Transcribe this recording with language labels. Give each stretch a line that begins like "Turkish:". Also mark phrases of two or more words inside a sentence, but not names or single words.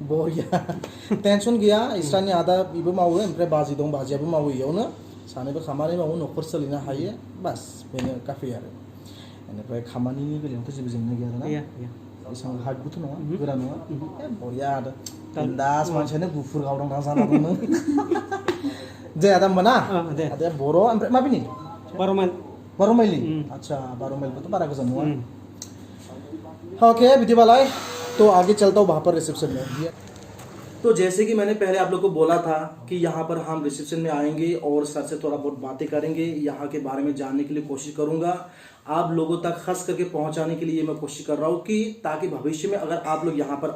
Bodo: बरिया टेनसन गैया इस्रानि आदा बेबो मावो ओमफ्राय बाजै दं बाजैयाबो मावो इयावनो सानैबो खामानि मावो न'खर सोलिनो हायो बास बेनो काफि आरो बेनिफ्राय खामानिनि बेलायावथ' जेबो जेंना गैया आरोना एसेबां हार्डबोथ' नङा गोरा नङा बरिया आदा बिन्दास मानसियानो गुफुर गावदां जाना दं नों दे आदा होमबा ना आदाया बर' ओमफ्राय माबिनि 12 माइल 12 माइलनि अच्छा 12 माइलबोथ' बारा गोजान नङा ओके बिदिबालाय
Hindi: तो आगे चलता हूँ वहाँ पर रिसेप्शन में तो जैसे कि मैंने पहले आप लोग को बोला था कि यहाँ पर हम रिसेप्शन में आएंगे और सर से थोड़ा बहुत बातें करेंगे यहाँ के बारे में जानने के लिए कोशिश करूंगा आप लोगों तक खास करके पहुंचाने के लिए मैं कोशिश कर रहा हूँ कि ताकि भविष्य में अगर आप लोग यहाँ पर